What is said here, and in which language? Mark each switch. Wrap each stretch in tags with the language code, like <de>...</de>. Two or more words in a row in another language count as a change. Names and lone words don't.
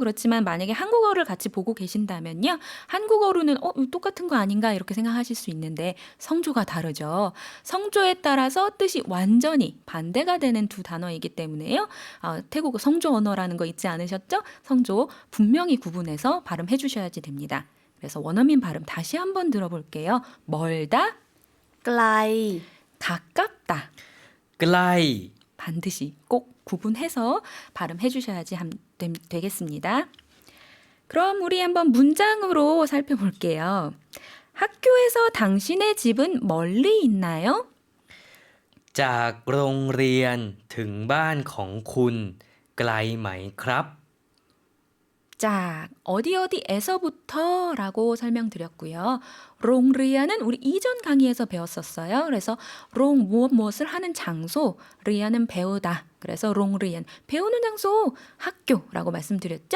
<ko>그렇지만 만약에 한국어를 같이 보고 계신다면요. 한국어로는 똑같은 거 아닌가 이렇게 생각하실 수 있는데 성조가 다르죠. 성조에 따라서 뜻이 완전히 반대가 되는 두 단어이기 때문에요. 태국어 성조 언어라는 거 잊지 않으셨죠? 성조 분명히 구분해서 발음해 주셔야지 됩니다. 그래서 원어민 발음 다시 한번 들어볼게요. 멀다,</ko> <th>ไกล</th> <ko>가깝다.</ko> <th>ใกล้</th> <ko>반드시 꼭 구분해서 발음해 주셔야지 되겠습니다. 그럼 우리 한번 문장으로 살펴볼게요. 학교에서 당신의 집은 멀리 있나요?</ko> <th>จากโรงเรียนถึงบ้านของคุณไกลไหมครับ</th> <ko>자, 어디에서부터 라고 설명드렸고요. 롱리아는 우리 이전 강의에서 배웠었어요. 그래서 롱 무엇을 하는 장소, 리아는 배우다. 그래서 롱리안 배우는 장소 학교라고 말씀드렸죠.</ko>